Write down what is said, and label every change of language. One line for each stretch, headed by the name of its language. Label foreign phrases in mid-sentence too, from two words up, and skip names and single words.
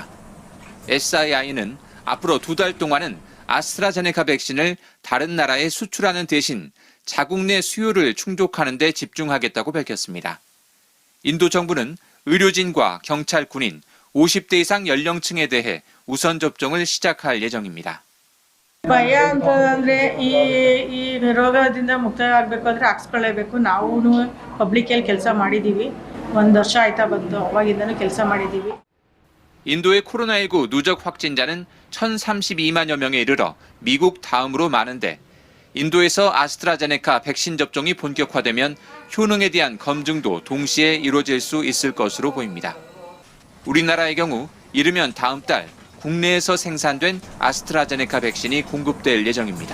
Korean: SII는 앞으로 2달 동안은 아스트라제네카 백신을 다른 나라에 수출하는 대신 자국 내 수요를 충족하는 데 집중하겠다고 밝혔습니다. 인도 정부는 의료진과 경찰, 군인, 50대 이상 연령층에 대해 우선 접종을 시작할 예정입니다.
Kannada: ಭಯ ಅಂತಂದ್ರೆ ಈ ರೋಗದಿಂದ ಮುಕ್ತ ಆಗಬೇಕಾದ್ರೆ ಹಾಕ್ಸ್ಕೊಳ್ಳೇಬೇಕು. ನಾವು ಪಬ್ಲಿಕ್ ಅಲ್ಲಿ ಕೆಲಸ ಮಾಡಿದೀವಿ. 1 ವರ್ಷ ಆಯ್ತಾ ಬಂತು ಅವಾಗಿಂದನೂ ಕೆಲಸ ಮಾಡಿದ್ದೀವಿ.
Korean: 인도의 코로나19 누적 확진자는 1,032만여 명에 이르러 미국 다음으로 많은데 인도에서 아스트라제네카 백신 접종이 본격화되면 효능에 대한 검증도 동시에 이루어질 수 있을 것으로 보입니다. 우리나라의 경우 이르면 다음 달 국내에서 생산된 아스트라제네카 백신이 공급될 예정입니다.